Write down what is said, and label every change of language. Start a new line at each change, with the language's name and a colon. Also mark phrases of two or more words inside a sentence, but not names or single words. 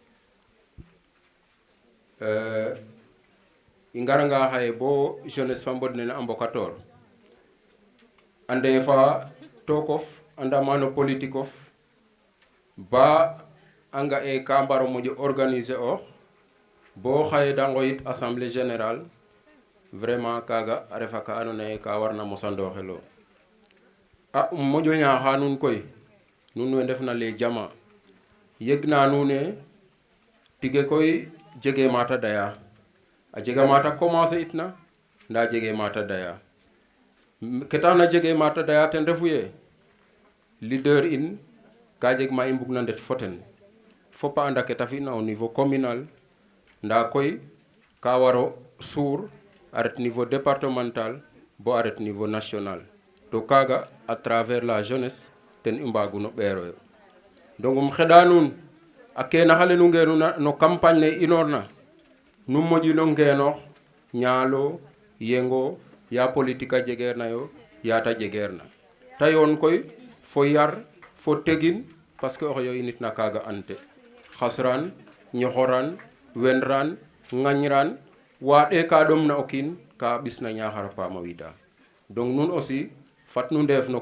Serer: i ngaranga xaye bo jeunesse fa mbod nene a mbokatoor ande fa tokof andama no politique of ba anga e ka mbaro moƴo organiser oox bo xaye da ngoyit
French: assemblée générale vraiment
Serer: kaga a refa ka andoona yee ka warna mosandooxelo a moƴo ñaaxa nuun koy nuun we ndefna les jama yegna nuun ne tige koy jege mata daya a jega mata commencer itna nda jege mata daya ke taxna jege mata daya ten refu ye leader in ka jeg ma i mbugna ndet fo ten fop a anda ke ta fi'na
French: au niveau communal
Serer: nda koy ka waro suur a ret
French: niveau départemental
Serer: bo a ret
French: niveau national
Serer: to kaga
French: à travers la jeunesse
Serer: ten i mbaguno ɓeeroyo donc um xeɗa nuun a keenaxale nu ngeenuna no campagne ne inoorna nu moƴino ngeenoox ñaalo yengo ya politique a jegeerna yo ya ta jegeerna ta yoon koy fo yar fo tegin parce que oxe yo i nitna kaaga ante xasran ñoxoran wenran ŋañran waaɗe ka ɗomna o kiin ka ɓisna Niakhar a paama wida donc nun aussi fat nu ndeef no